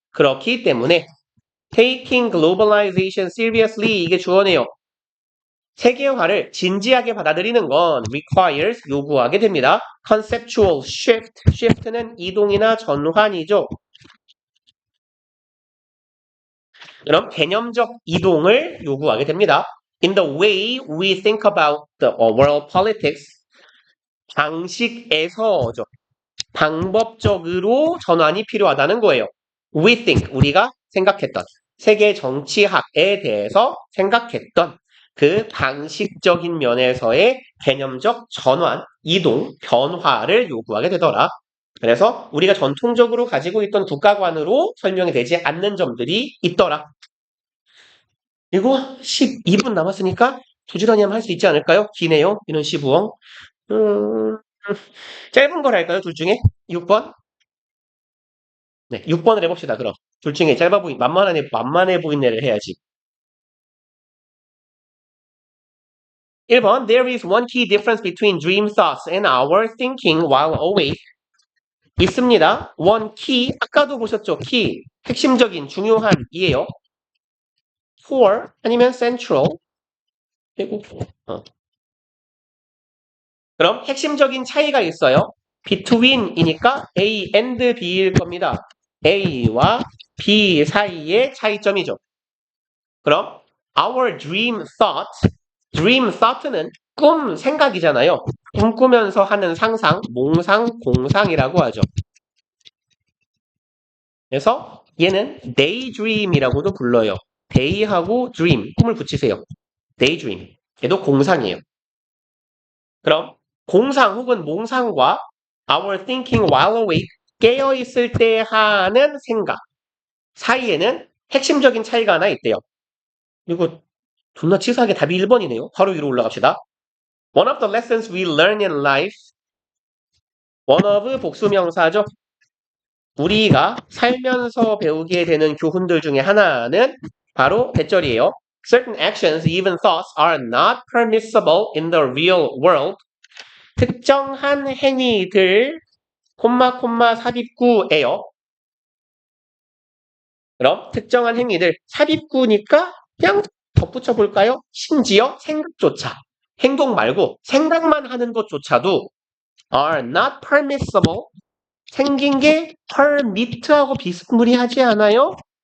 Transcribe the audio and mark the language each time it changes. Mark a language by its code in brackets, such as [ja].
[ko] 그렇기 때문에 [en] taking globalization seriously [ko] 이게 주어네요. 세계화를 진지하게 받아들이는 건 requires 요구하게 됩니다. conceptual shift, shift는 이동이나 전환이죠. 그럼 개념적 이동을 요구하게 됩니다. [en] In the way we think about the world politics, [ko] 방식에서죠. 방법적으로 전환이 필요하다는 거예요. We think, 우리가 생각했던 세계 정치학에 대해서 생각했던 그 방식적인 면에서의 개념적 전환, 이동, 변화를 요구하게 되더라. 그래서 우리가 전통적으로 가지고 있던 국가관으로 설명이 되지 않는 점들이 있더라. 그리고 12분 남았으니까 부지런히 하면 할 수 있지 않을까요? 기네요. 이런 시부엉. 짧은 걸 할까요? 둘 중에? 6번? 네, 6번을 해봅시다, 그럼. 둘 중에 만만해 보이는 애를 해야지. [en] 1번, There is one key difference between dream thoughts and our thinking while awake. [ko] 있습니다. one key, 아까도 보셨죠? key, 핵심적인, 중요한 이에요. for, 아니면 central. 그리고, 그럼 핵심적인 차이가 있어요. between이니까 A and B일 겁니다. A와 B 사이의 차이점이죠. 그럼 our dream thought는 꿈, 생각이잖아요. 꿈꾸면서 하는 상상, 몽상, 공상이라고 하죠. 그래서 얘는 daydream이라고도 불러요. day하고 dream, 꿈을 붙이세요. daydream. 얘도 공상이에요. 그럼 공상 혹은 몽상과 [en] our thinking while awake, [ko] 깨어있을 때 하는 생각 사이에는 핵심적인 차이가 하나 있대요. 이거 존나 치사하게 답이 1번이네요. 바로 위로 올라갑시다. [en] One of the lessons we learn in life. one of [ko] 복수명사죠. 우리가 살면서 배우게 되는 교훈들 중에 하나는 바로 대절이에요. [en] Certain actions, even thoughts, are not permissible in the real world. [ko] 특정한 행위들, 콤마 삽입구예요. 그럼 특정한 행위들 삽입구니까 그냥 덧붙여 볼까요? 심지어 생각조차 행동 말고 생각만 하는 것조차도 are not permissible. 생긴 게 permit하고 비스무리하지 않아요?